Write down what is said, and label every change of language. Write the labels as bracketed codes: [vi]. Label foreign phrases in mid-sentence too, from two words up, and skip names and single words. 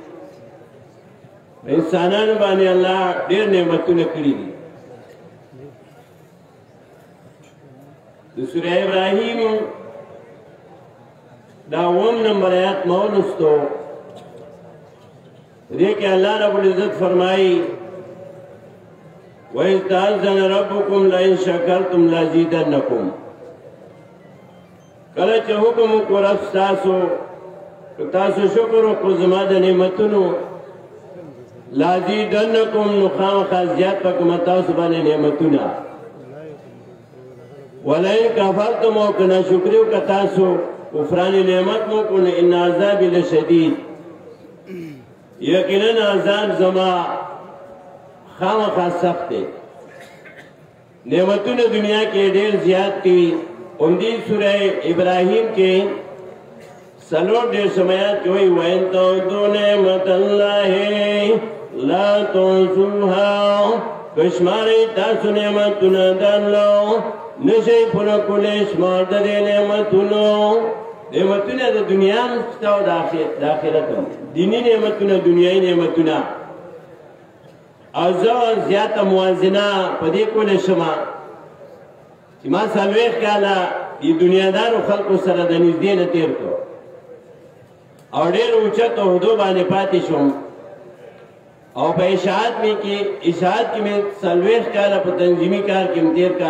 [ps] انسانانو باندې الله ډېر نعمتونه کړي دي. د سوره ابراهیم دا 1 نمبر آیات مولستو دې کې الله [ar] رب العزت [ps] فرمایي [ar] وَإِذْ تَأَذَّنَ رَبُّكُمْ لَئِن شَكَرْتُمْ لَأَزِيدَنَّكُمْ. [ps] کله چې حکم وکړ رب ستاسو تاسو شکر وکړو زما د نعمتونو لَأَزِيدَنَّكُمْ نو خامخا زیات به کوم تاسو باندې نعمتونه [ar] وَلَئِن كَفَرْتُمْ [ps] او که ناشکري وکړه تاسو [ar] کفران نعمت [ps] مو کو [ar] ان عذاب لشدید [ps] یقینا عذاب زما خامخا سخت دی. نعمتونه دنیا کې ډېر زیات دي. اوندی سوره ابراهیم کې سلور ډېر سمات کې وایي [ar] وَإِن تَعُدُّوا نِعْمَةَ اللَّهِ لَا تُحْصُوهَا. [ps] کشمارې تاسو نعمتونه د الله نشئ پوره کولی شمار د دې نعمتونو. نعمتونه د دنیا هم شته او د آخرت هم. دیني نعمتونه دنیایي نعمتونه او زه زیاته موازنه په دې کولی شمه چې ما 40 کاله د دنیادارو خلکو سره د نږدې نه تېر کړو او ډېر اوچت عهدو باندې پاتې شوم او په اشاعت کې مې 40 کاله په تنظیمي کار کې مې تېر کړ.